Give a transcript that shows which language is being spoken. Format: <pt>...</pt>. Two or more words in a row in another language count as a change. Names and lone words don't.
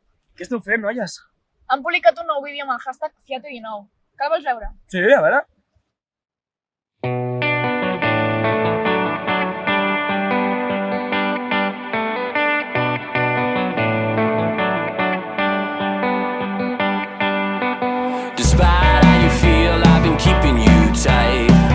<ca>Què esteu fent, noies? Han publicat un nou vídeo amb el hashtag Fiato19. Que el vols veure? Sí, a veure.</ca> <en>Despite how you feel, I've been keeping you tight.</en>